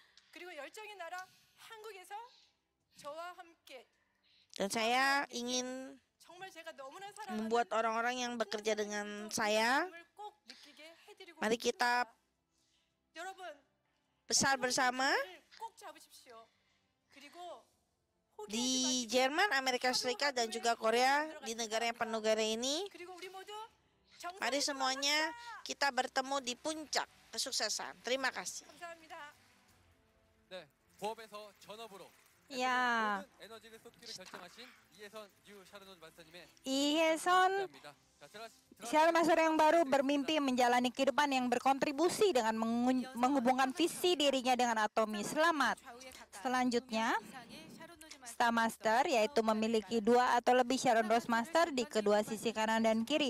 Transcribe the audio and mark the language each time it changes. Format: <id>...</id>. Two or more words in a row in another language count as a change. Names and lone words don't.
<id>Dan saya ingin membuat orang-orang yang bekerja dengan saya, mari kita besar bersama. Di Jerman, Amerika Serikat, dan juga Korea, di negara yang penuh negara ini, Mari semuanya kita bertemu di puncak kesuksesan. Terima kasih.</id> <ko>감사합니다. 네, 부업에서 전업으로</ko> <id>Ya,</id> <ko>모든 에너지를 쏟기를 결정하신 이혜선 뉴 샤르노즈 마스터님의 Iheson 감사합니다. 자,</ko> <id>Sharon Master yang baru bermimpi menjalani kehidupan yang berkontribusi dengan menghubungkan visi dirinya dengan Atomi. Selamat. Selanjutnya, Star Master yaitu memiliki 2 atau lebih Sharon Rose Master di kedua sisi kanan dan kiri.</id>